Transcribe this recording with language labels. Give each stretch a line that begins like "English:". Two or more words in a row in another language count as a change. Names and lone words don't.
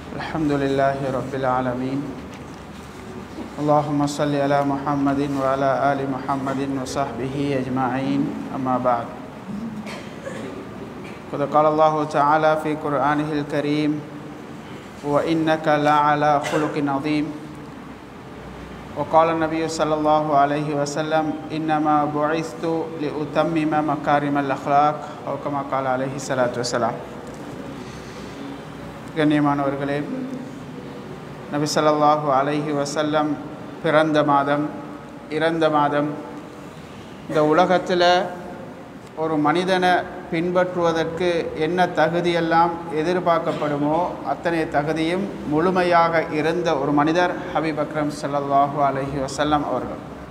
Arabic: الحمد لله رب العالمين اللهم صل على محمد وعلى آل محمد وصحبه أجمعين أما بعد قد قال الله تعالى في قرآنه الكريم وإنك لعلى خلق عظيم وقال النبي صلى الله عليه وسلم إنما بعثت لأتمم مكارم الأخلاق أو كما قال عليه الصلاة والسلام.
Tamil: கண்ணியமானவர்களே, நபி
Arabic: صلى الله عليه وسلم
Tamil: பிறந்த மாதம், இறந்த மாதம், இந்த உலகத்தில் ஒரு மனிதனை பின்பற்றுவதற்கு என்ன தகுதியெல்லாம் எதிர்பார்க்கப்படுமோ அத்தனை தகுதியும் முழுமையாக இருந்த ஒரு மனிதர்
Arabic: حبيب أكرم صلى الله عليه وسلم
Tamil: அவர்கள்.